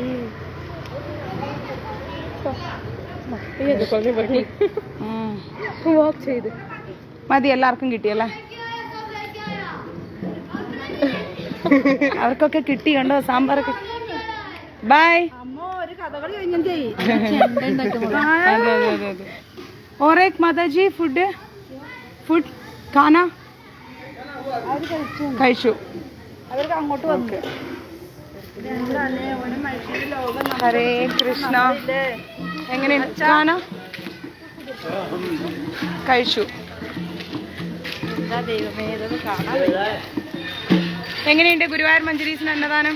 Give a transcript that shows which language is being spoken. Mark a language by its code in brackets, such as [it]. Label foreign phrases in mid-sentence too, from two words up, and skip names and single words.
[ml] മതി, എല്ലാവർക്കും കിട്ടിയല്ലേ? അവർക്കൊക്കെ കിട്ടി. കണ്ടോ സാമ്പാറൊക്കെ. ബൈ. [hi] और एक माताजी फूड खाना കഴിച്ചു. [ml] അവർക്ക് അങ്ങോട്ട് വന്നു. ഹരേ കൃഷ്ണ. എങ്ങനെയുണ്ട് കാണാ? കഴിച്ചു. ദൈവമേ, ഇതൊന്ന് കാണാൻ. എങ്ങനെയുണ്ട് ഗുരുവായൂർ മഞ്ജരീസിന്റെ അന്നദാനം?